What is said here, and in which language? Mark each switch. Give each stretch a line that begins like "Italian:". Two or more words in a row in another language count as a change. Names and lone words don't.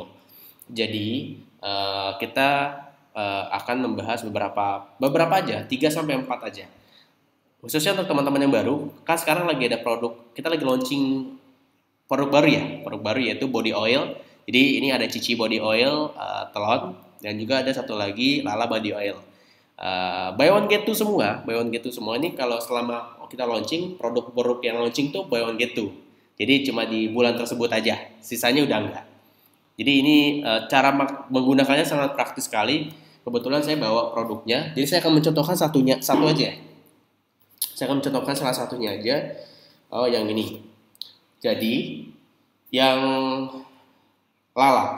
Indonesian: Jadi kita akan membahas beberapa aja, 3-4 aja. Khususnya untuk teman-teman yang baru, kan sekarang lagi ada produk, kita lagi launching produk baru yaitu
English: body oil.
Indonesian: Jadi ini ada Cici body oil, telon, dan juga ada satu lagi Lala body oil.
English: Buy one get two
Indonesian: semua ini kalau selama kita launching, produk-produk yang launching tuh
English: buy one get two.
Indonesian: Jadi cuma di bulan tersebut aja, sisanya udah enggak. Jadi ini cara menggunakannya sangat praktis sekali. Kebetulan saya bawa produknya, jadi saya akan mencontohkan satu aja. Saya akan mencontohkan salah satunya aja. Yang ini. Jadi yang Lala.